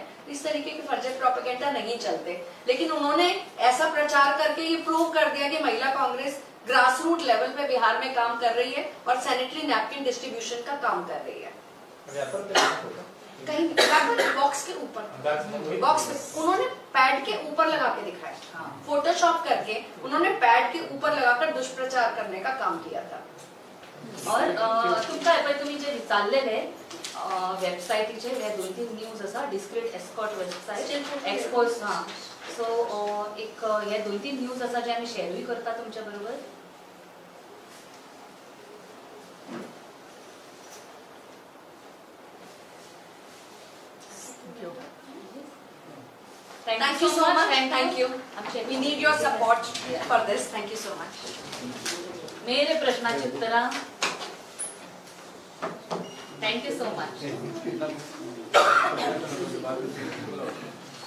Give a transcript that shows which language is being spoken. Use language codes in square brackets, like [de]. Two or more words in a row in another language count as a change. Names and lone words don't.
[hi] इस तरीके के फर्जी प्रोपागेंडा नहीं चलते. लेकिन उन्होंने ऐसा प्रचार करके ये प्रूव कर दिया कि महिला कांग्रेस [en] grass root level [hi] पे बिहार में काम कर रही है और [en] sanitary napkin distribution [hi] का काम कर रही है. कहीं लगाकर बॉक्स के ऊपर, बॉक्स पे उन्होंने पैड के ऊपर लगा के दिखाया, हाँ. फोटोशॉप करके उन्होंने पैड के ऊपर लगाकर दुष्प्रचार करने का काम किया था. [kok] और तुमकां हे पळय तुमी जे विचारलेले वेबसायटीचेर हे 2-3 न्यूज आसा [en] discreet escort website expose [kok] हां सो एक हे 2-3 न्यूज आसा जे आमी शेअरूय करता तुमच्या बरोबर. [en] Thank you so much and thank you. [kok] आमचे [en] We need your support for this. Thank you so much. [kok] मेरे प्रश्नाची उत्तरां. [en] thank you so much.